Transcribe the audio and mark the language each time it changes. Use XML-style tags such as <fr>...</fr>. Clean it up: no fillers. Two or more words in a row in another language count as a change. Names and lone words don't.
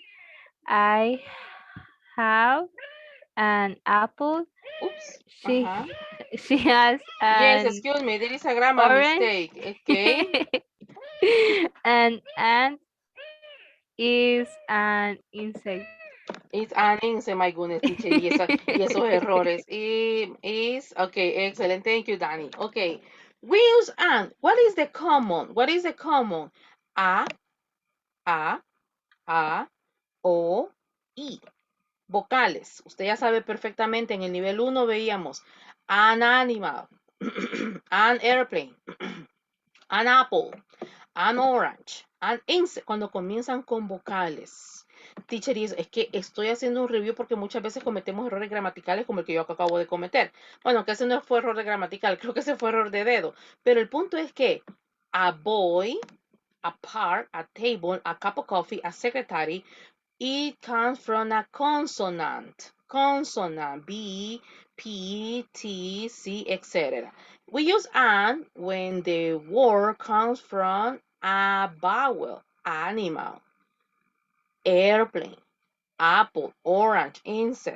<en>I have an apple. Oops. She she has Yes, an excuse me. There is a grammar orange. mistake. Okay. An ant is an insect. It's an insect, my goodness, teacher.</en> <es>Y esos errores.</es> <en>Okay, excellent. Thank you, Danny. Okay. We use and. What is the common? A, A, O, E. Vocales.</en> <es>Usted ya sabe perfectamente, en el nivel 1 veíamos</es> <en>an animal, an airplane, an apple, an orange, an insect,</en> <es>cuando comienzan con vocales. Teacher, es que estoy haciendo un review porque muchas veces cometemos errores gramaticales como el que yo acabo de cometer. Bueno, que ese no fue error de gramatical, creo que ese fue error de dedo. Pero el punto es que</es> <en>a boy, a park, a table, a cup of coffee, a secretary, it comes from a consonant. Consonant, B, P, T, C, etc. We use an when the word comes from a vowel, animal, airplane, apple, orange, insect.</en>